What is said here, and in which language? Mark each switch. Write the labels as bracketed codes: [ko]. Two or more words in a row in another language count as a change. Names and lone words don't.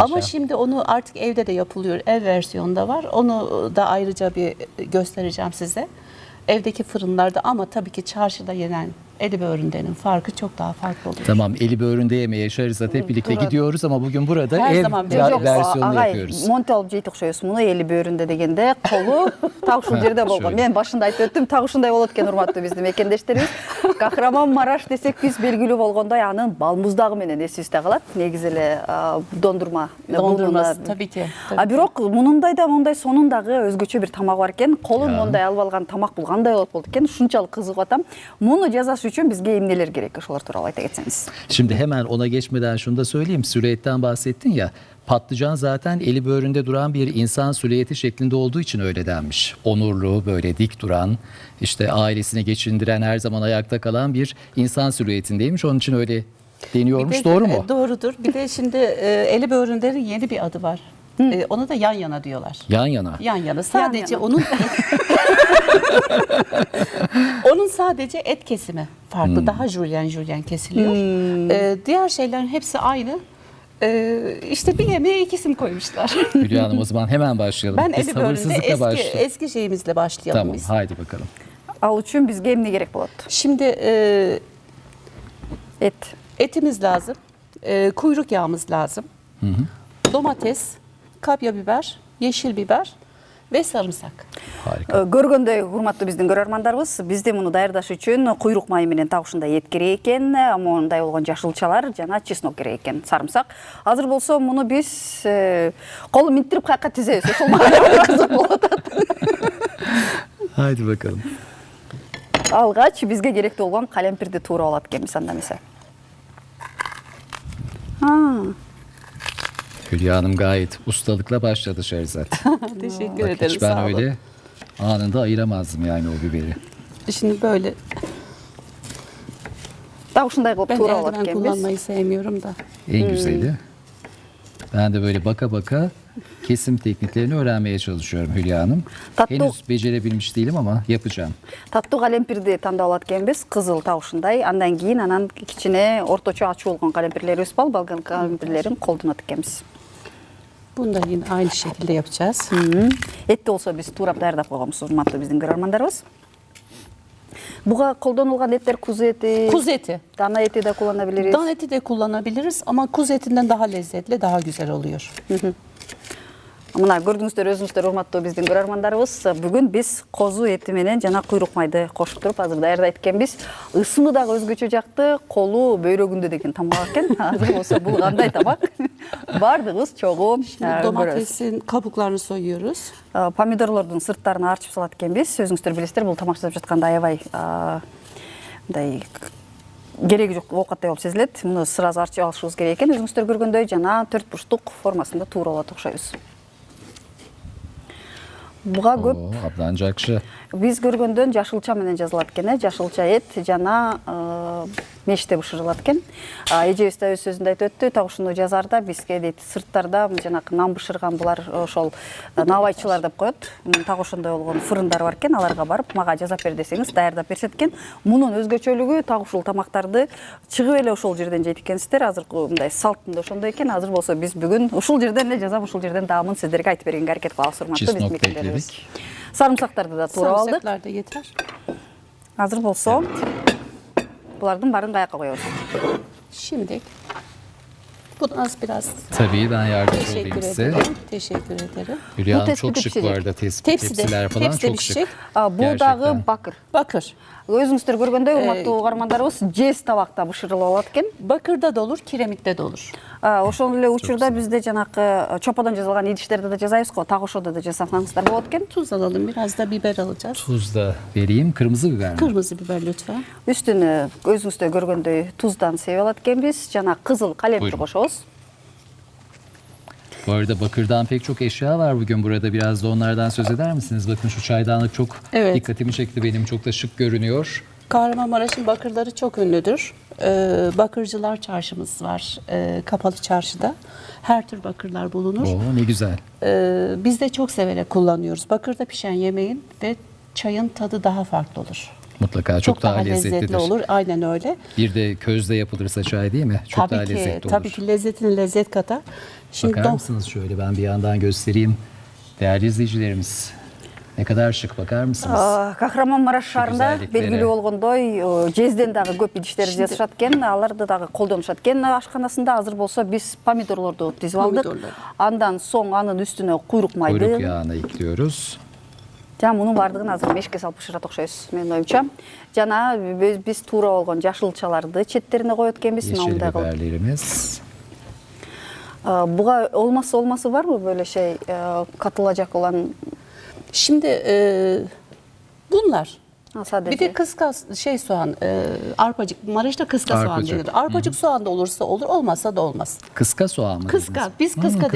[tr] Ama şimdi onu artık evde de yapılıyor. Ev versiyonda var. Onu da ayrıca bir göstereceğim size. Evdeki fırınlarda ama tabii ki çarşıda yenen eli böğründenin farkı çok daha farklı oluyor. Tamam, eli böğründe yemeye Şerizat hep birlikte Burada. gidiyoruz ama bugün burada Her ev zaman versiyonunu [ky] Агай, [tr] yapıyoruz. [ky] монте алып жейт окшойбуз. Муну эли бөөрүндө дегенде колу так ушул жерде болгон. [tr] Şöyle. [ky] Мен башында айтып өттүм, так ушундай болот экен урматтуу биздин мекендештерибиз. Кахраманмараш десек биз белгилүү болгондой анын балмуздагы менен эсибизде калат. Негизи эле дондурма. [tr] Dondurması tabii ki. Tabii [ky] А [tr] ki. [ky] бирок мунундай да мондай сонундагы өзгөчө бир тамак бар экен. Колун мондай алып алган тамак бул кандай болот болду экен? Ушунчалык кызыгып атам. Муну жасаш үчүн бизге эмнелер керек? Ошолор тууралуу айта кетсеңиз. [tr] Şimdi hemen ona geçmeden şunu da söyleyeyim. Süreyetten bahsettin ya. Patlıcan zaten eli böğründe duran bir insan süliyeti şeklinde olduğu için öyle denmiş. Onurlu, böyle dik duran, işte ailesini geçindiren, her zaman ayakta kalan bir insan silüetindeymiş. Onun için öyle deniyormuş. Bir de, Doğru mu? Doğrudur. Bir de şimdi eli böğründenin yeni bir adı var. Ona da yan yana diyorlar. Yan yana. Yan yana. Sadece yana. onun onun sadece et kesimi farklı. Daha jülyen kesiliyor. Diğer şeylerin hepsi aynı. İşte bir yemeğe iki isim koymuşlar. Hülya Hanım, o zaman hemen başlayalım. Ben Biz eli böğründe sabırsızlıkla başlayalım. eski şeyimizle başlayalım Tamam, biz. haydi bakalım. [ky] Ал үчүн бизге эмне керек болот? [tr] Şimdi [ky] Эт. [tr] etimiz lazım. Kuyruk yağımız lazım. Domates, kapya biber, yeşil biber ve sarımsak. Harika. [ky] Көргөндөй урматтуу биздин көрөрмандарыбыз, бизде муну даярдаш үчүн куйрук майы менен так ушундай эт керек экен, мондай болгон жашылчалар жана чеснок керек экен, сарымсак. Азыр болсо муну биз колу минтирип каяка тизебиз, ошол мага кызык болуп атат. [tr] Haydi bakalım. [ky] Алгач бизге керектүү болгон калемпирди туура алат экенбиз анда эмесе. [tr] Hülya Hanım gayet ustalıkla başladı Şerizat. Teşekkür Bak, ederim. hiç ben Sağ olun. öyle anında ayıramazdım yani o biberi. Şimdi böyle [ky] Так ушундай кылып [tr] ben [ky] туура алат [tr] eldiven [ky] экенбиз. [tr] kullanmayı sevmiyorum da. En güzeli. Ben de böyle baka baka kesim tekniklerini öğrenmeye çalışıyorum Hülya Hanım. Tatlı. Henüz becerebilmiş değilim ama yapacağım. [ky] Таттуу калемпирди тандап алат экенбиз, кызыл так ушундай. Андан кийин анан кичине орточо ачуу болгон калемпирлерибиз бар, балган калемпирлерин колдонот экенбиz. [tr] Bunu da yine aynı şekilde yapacağız. [ky] Этти болсо биз туурап даярдап койгонбуз, урматтуу биздин көрөрмандарыбыз. Буга колдонулган эттер куzu эти, [tr] Kuzu eti. [ky] дана эти да kullanabiliriz. [tr] Dan eti de kullanabiliriz ama kuzu etinden daha lezzetli, daha güzel oluyor. [ky] Мына көрдүңүздөр өзүңүздөр урматтуу биздин көрөрмандарыбыз, бүгүн биз козу эти менен жана куйрук майды кошуп туруп азыр даярдайт экенбиз. Ысымы дагы өзгөчө жакты, колу бөйрөгүндө деген тамак экен. Азыр болсо бул кандай тамак? Бардыгыбыз чогуу көрөбүз. Domatesin kabuklarını soyuyoruz. Помидорлордун сырттарын арчып салат экенбиз. Өзүңүздөр билесиздер, бул тамак жасап жатканда аябай мындай кереги жок оокаттай болуп сезилет. Муну сразу арчып алышыбыз керек экен. Өзүңүздөр көргөндөй жана 4 бурчтук формасында туура болот окшойбуз. Буга көп Оо, аблан жакшы. биз көргөндөн жашылча менен жазылат экен, жашылча эт жана меште бышырылат экен. Эжебиз да өз сөзүндө айтып өттү, так ушуну жазарда бизге дейт сырттарда жанакы нан бышырган булар ошол набайчылар деп коет. Так ошондой болгон фырындар бар экен, аларга барып мага жазап бер десеңиз даярдап беришет экен. Мунун өзгөчөлүгү так ушул тамактарды чыгып эле ошол жерден жейт экенсиздер. Азыркы мындай салтында ошондой экен. Азыр болсо биз бүгүн ушул жерден эле жазам, ушул жерден даамын сиздерге айтып бергенге аракет кылабыз, урматтуу Чеснок биздикилерибиз. [tr] bekledik. Sarımsakları da tuğra aldık. Sarımsaklar da yeter. [ky] Азыр болсо булардан баарын каякка koyuyoruz. [tr] Şimdi bunu az biraz Tabii ben yardımcı teşekkür olayım size. ederim. Teşekkür ederim. Hülya Hanım tespit çok şık pişecek. bu arada Tepside, tepsiler falan tepside çok pişecek. şık. Bu Gerçekten. dağı bakır. Bakır. [ky] Özüңүздөр көргөндөй урматтуу угармандарыбыз жез табакта бышырылып алат экен. [tr] Bakırda da olur, kiremitte de olur. [ky] Ошол эле учурда бизде жанакы чоподон жазылган идиштерде да жасайбыз го, так ошодо да жасасаңыздар болот экен. [tr] Tuz alalım, biraz da biber alacağız. Tuz da vereyim. Kırmızı biber mi? Kırmızı biber lütfen. [ky] Üstүнө өзүңүздөр көргөндөй tuzdan себип алат экенбиз, жана кызыл калемпир [tr] Buyurun. [ky] кошобуз. [tr] Bu arada bakırdan pek çok eşya var bugün burada. Biraz da onlardan söz eder misiniz? Bakın şu çaydanlık çok Evet. dikkatimi çekti benim. Çok da şık görünüyor. Kahramanmaraş'ın bakırları çok ünlüdür. Bakırcılar çarşımız var kapalı çarşıda. Her tür bakırlar bulunur. Oo, ne güzel. Biz de çok severek kullanıyoruz. Bakırda pişen yemeğin ve çayın tadı daha farklı olur. Mutlaka çok daha lezzetlidir. olur. Aynen öyle. Bir de közde yapılırsa çay değil mi? Çok daha lezzetli olur. Tabii ki lezzetini lezzet katar. Şimdi Bakar mısınız şöyle ben bir yandan göstereyim. Değerli izleyicilerimiz ne kadar şık bakar mısınız? [ky] Kahramanmaraş шаарында [tr] güzellikleri. [ky] белгилүү болгондой жезден дагы көп идиштерди жасашат экен, аларды дагы колдонушат экен ашканасында. Азыр болсо биз помидорлорду тизип алдык. Помидорлар. Андан соң анын үстүнө куйрук майды. [tr] Kuyruk yağını ekliyoruz. [ky] Жана мунун баардыгын азыр мешке салып бышырат окшойбуз, менин оюмча. Жана биз туура болгон жашылчаларды четтерине коет экенбиз, [tr] Yeşil [ky] мындай кылып. [tr] biberlerimiz. Буга olması var mı böyle şey katılacak olan? Şimdi bunlar. Sadece. Bir de kıskas soğan, arpacık. Maraş'ta kıska soğan Arpacık. denir. Arpacık soğan da olursa olur, olmazsa da olmaz. Kıska soğan mı? Kıska, dediniz? biz kıska deriz.